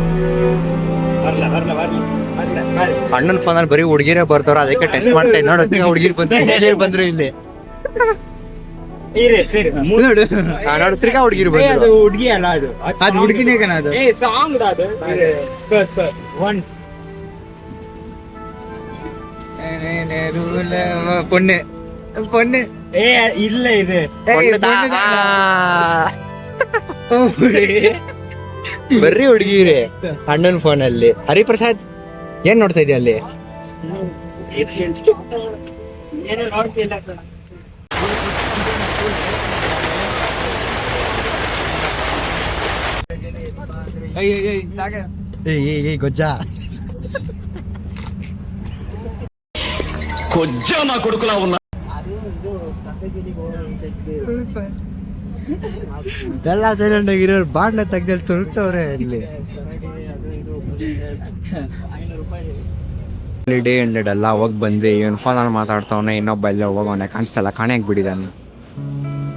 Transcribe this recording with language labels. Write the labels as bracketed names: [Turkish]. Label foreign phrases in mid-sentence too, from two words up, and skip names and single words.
[Kannada] ಅಣ್ಣನ ಫೋನಲ್ಲಿ ಬರೀ ಹುಡುಗಿರೇ ಬರ್ತಾರ, ಅದಕ್ಕೆ ಟೆಸ್ಟ್ ಮಾಡ್ತಾ ಇದ್ ನೋಡು. ಹುಡುಗಿರ್ ಬಂದ್ರು ಇಲ್ಲಿ ನೋಡು, ತಿರ್ಗಾ ಹುಡುಗಿರು ಬಂದ್ರು. ಹುಡುಗಿ ಅಲ್ಲ ಅದು, ಅದು ಹುಡುಗಿನೇ ಕಣ. ಅದು ಸಾಂಗ್ ಅದು [Tamil] பொண்ணு பொண்ணு இல்ல இது [Kannada] ಬರ್ರಿ ಹುಡುಗಿರಿ ಅಣ್ಣನ ಫೋನಲ್ಲಿ. ಹರಿಪ್ರಸಾದ್ ಏನ್ ನೋಡ್ತಾ ಇದೆಯಾ ಅಲ್ಲಿ? ಗೊಜ್ಜ [Telugu] కొజ్జా నా కొడుకులా ఉన్నా. [Kannada] ಎಲ್ಲ ಸೈಲೆಂಟ್ ಆಗಿರೋರು ಬಾಂಡ್ನ ತೆಗ್ದಲ್ಲಿ ತುರುಕ್ತವ್ರೆ ಇಲ್ಲಿ. [English] day ended [Kannada] ಎಲ್ಲ ಹೋಗಿ ಬಂದ್ವಿ. ಇವನ್ ಫೋನಲ್ಲಿ ಮಾತಾಡ್ತಾವನೆ, ಇನ್ನೊಬ್ಬ ಎಲ್ಲ ಹೋಗೋನೆ ಕಾಣಿಸ್ತಲ್ಲ, ಕಾಣೆ ಆಗ್ಬಿಟ್ಟಿದ್ದಾನೆ.